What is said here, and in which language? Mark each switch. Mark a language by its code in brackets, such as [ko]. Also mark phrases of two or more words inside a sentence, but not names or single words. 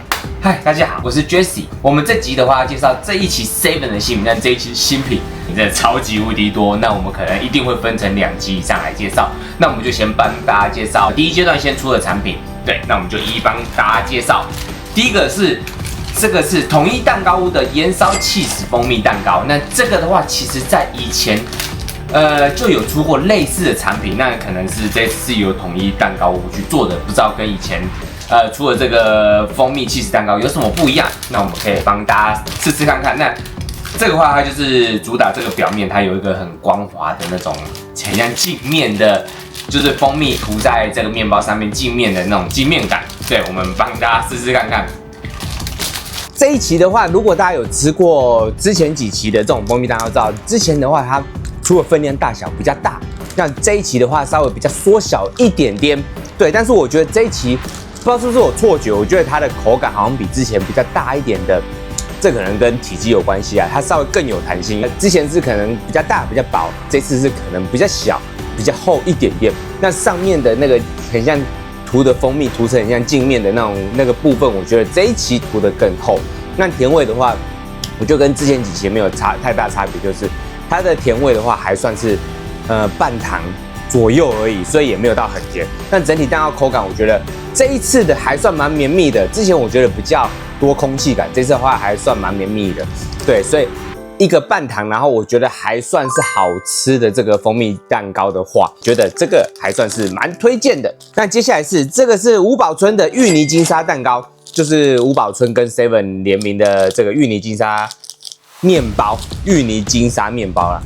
[zh] 嗨，大家好，我是 Jesse。我們這集的話要介紹這一期 Seven 的新品，那這一期新品真的超級無敵多，那我們可能一定會分成2集以上來介紹。那我們就先幫大家介紹第一階段先出的產品，對，那我们就一一幫大家介紹。第一個是這個是統一蛋糕屋的鹽燒起司蜂蜜蛋糕，那這個的話，其實在以前就有出過類似的產品，那可能是這次由統一蛋糕屋去做的，不知道跟以前出的這個蜂蜜起司蛋糕有什麼不一樣？那我們可以幫大家試試看看。那這個的話，它就是主打這個表面，它有一個很光滑的那種，很像鏡面的，就是蜂蜜塗在這個麵包上面鏡面的那種鏡面感。對，我們幫大家試試看看。這一期的話，如果大家有吃過之前幾期的這種蜂蜜蛋糕，知道之前的話它除了分量大小比較大，那這一期的話稍微比較縮小一點點，對。但是我覺得這一期不知道是不是我錯覺，我覺得它的口感好像比之前比較大一點的，這可能跟體積有關係啊，它稍微更有彈性。之前是可能比較大比較薄，這次是可能比較小比較厚一點點。那上面的那個很像塗的蜂蜜涂成很像鏡面的那個部分，我覺得這一期塗的更厚。那甜味的話，我就跟之前幾期沒有太大差別，就是它的甜味的話還算是半糖左右而已，所以也沒有到很甜。但整體蛋糕口感，我覺得這一次的還算蠻綿密的。之前我覺得比較多空氣感，這次的話還算蠻綿密的。對，所以一個半糖，然後我覺得還算是好吃的這個蜂蜜蛋糕的話，覺得這個還算是蠻推薦的。那接下來是這個是吳寶春的芋泥金沙蛋糕，就是吳寶春跟 Seven 聯名的這個芋泥金沙麵包，芋泥金沙麵包啦。